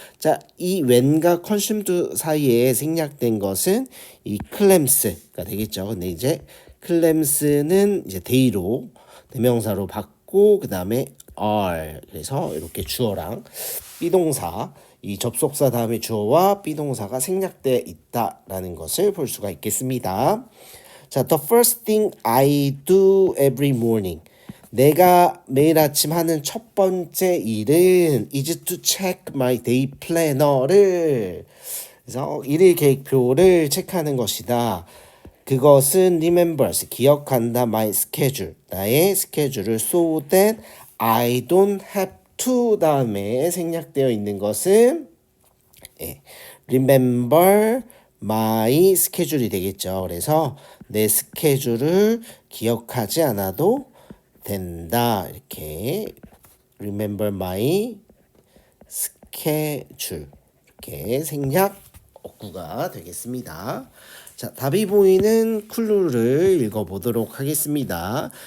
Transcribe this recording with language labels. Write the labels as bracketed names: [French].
[Korean] 자, 이 when과 consumed 사이에 생략된 것은 이 clams가 되겠죠. 근데 이제 클램스는 이제 데이로 대명사로 받고 그 다음에 are 그래서 이렇게 주어랑 비동사 이 접속사 다음에 주어와 비동사가 생략되어 있다라는 것을 볼 수가 있겠습니다. [English] 자, the first thing I do every morning. [Korean] 내가 매일 아침 하는 첫 번째 일은 [English] is to check my day planner [Korean] 를 그래서 일일 계획표를 체크하는 것이다. 그것은 remembers 기억한다 [English] my schedule [Korean] 나의 스케줄을 [English] so that I don't have to [Korean] 다음에 생략되어 있는 것은 [English] remember my schedule [Korean] 이 되겠죠. 그래서 내 스케줄을 기억하지 않아도 된다. 이렇게 [English] remember my schedule [Korean] 이렇게 생략 어구가 되겠습니다. 자, 답이 보이는 클루를 읽어보도록 하겠습니다.